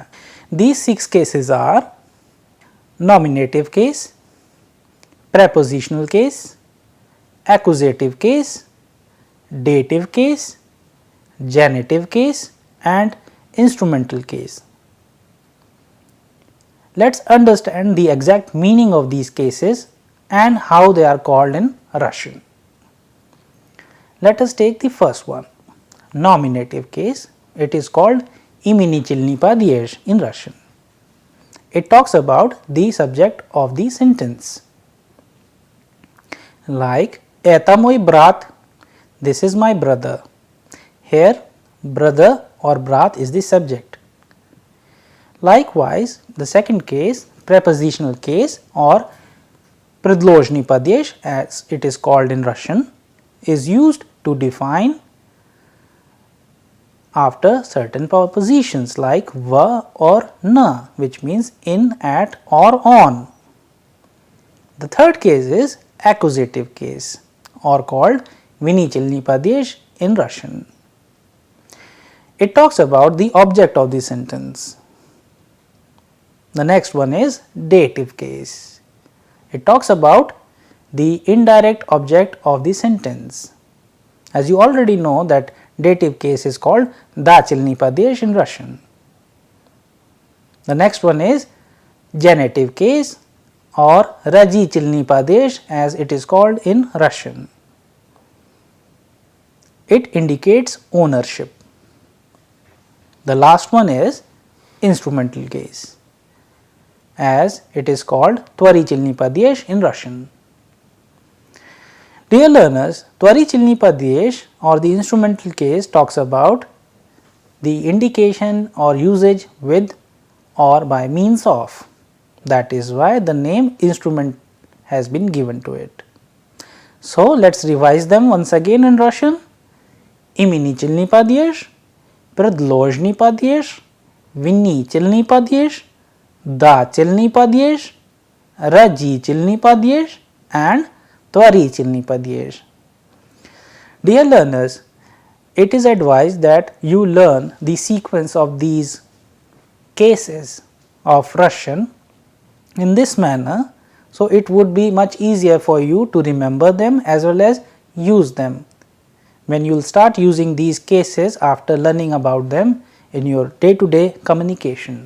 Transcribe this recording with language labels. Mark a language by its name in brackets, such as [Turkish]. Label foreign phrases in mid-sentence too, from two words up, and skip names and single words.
[English] These 6 cases are nominative case, prepositional case, accusative case, dative case, genitive case and instrumental case. Let us understand the exact meaning of these cases and how they are called in Russian. Let us take the first one, nominative case. It is called [Russian] именительный падеж [English] in Russian. It talks about the subject of the sentence. Like, [Russian] это мой брат, [English] this is my brother. Here, brother or brat is the subject. Likewise, the second case, prepositional case or [Russian] предложный падеж [English] as it is called in Russian, is used to define after certain prepositions like v or na, which means in, at or on. The third case is accusative case or called [Russian] винительный падеж [English] in Russian. It talks about the object of the sentence. The next one is dative case. It talks about the indirect object of the sentence. As you already know that dative case is called [Russian] дательный падеж [English] in Russian. The next one is genitive case or [Russian] родительный падеж [English] as it is called in Russian. It indicates ownership. The last one is instrumental case as it is called [Russian] творительный падеж [English] in Russian. Dear learners, [Russian] творительный падеж [English] or the instrumental case talks about the indication or usage with or by means of. That is why the name instrument has been given to it. So, let us revise them once again in Russian. [Russian] Именительный падеж, предложный падеж, винительный падеж, дательный падеж, родительный падеж and творительный падеж. Dear learners, it is advised that you learn the sequence of these cases of Russian in this manner, so it would be much easier for you to remember them as well as use them when you will start using these cases after learning about them in your day-to-day communication.